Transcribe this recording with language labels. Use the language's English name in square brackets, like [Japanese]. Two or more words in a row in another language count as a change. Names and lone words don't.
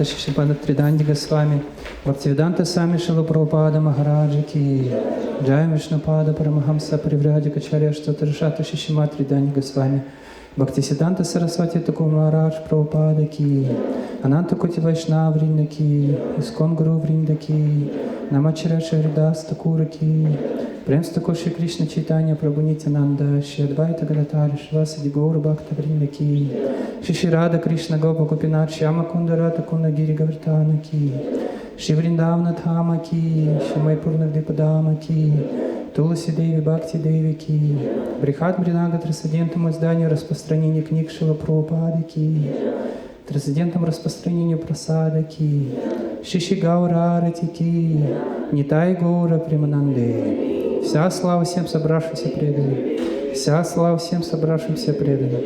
[Sanskrit] Шишипада Тридандига Свами Бхактивиданта Свами Шила Прабхупада Махараджа Ки Джай Вишнупада Парамахамса Париврадика Чарештута Рашата Шишима Тридандига Свами Бхактисиданта Сарасвати Таку Махарадж Прабхупада Ки Ананта Кути Вайшнав Вринда Ки Искон Гуру Вринда Ки Намачара Шаридас Такура Ки Премста Коши Кришна Чайтанья Прабху Нитянанда Шри Адвайта Гадатари Швасади Гаура Бхакта Вринда Ки Шри Рада Кришна Гопа Гопинат Шьяма Кундарата Кунда Гири Гавартана Ки Шри Вриндавна Дхама Ки Шри Майпурна Вдипадама Ки Туласи Деви Бхакти Деви Ки Брихат Бринага [Russian] трансцендентному изданию распространения книг [Sanskrit] Шрила Прабхупады Ки [Russian] трансцендентному распространению прасада [Sanskrit] Ки Шиши Гаура Арати Ки Нитай Гаура Примананде. [Russian] Вся слава всем собравшимся преданным. Вся слава всем собравшимся преданным.